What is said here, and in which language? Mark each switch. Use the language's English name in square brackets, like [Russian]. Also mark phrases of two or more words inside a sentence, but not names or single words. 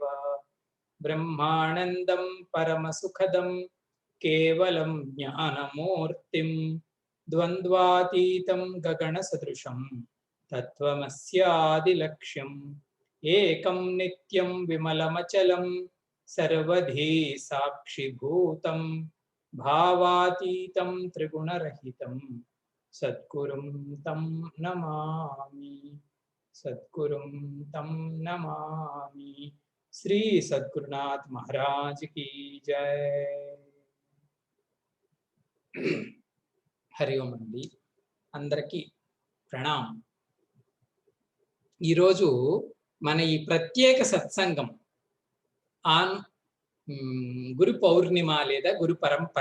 [Sanskrit] ब्रह्मानन्दं परमसुखदं केवलं ज्ञानमूर्तिं द्वन्द्वातीतं गगनसदृशं तत्त्वमस्यादिलक्ष्यम् एकं नित्यं विमलमचलं सर्वधी साक्षिभूतं भावातीतं त्रिगुणरहितं सद्गुरुं तं नमामि। सद्गुरुं तं नमामि। [Hindi] श्री सद्गुरुनाथ महाराज की जय। [Telugu] హరి ఓం అండి, అందరికీ ప్రణామం. ఈరోజు మన ఈ ప్రత్యేక సత్సంగం ఆన్ గురు పౌర్ణిమ లేదా గురు పరంపర.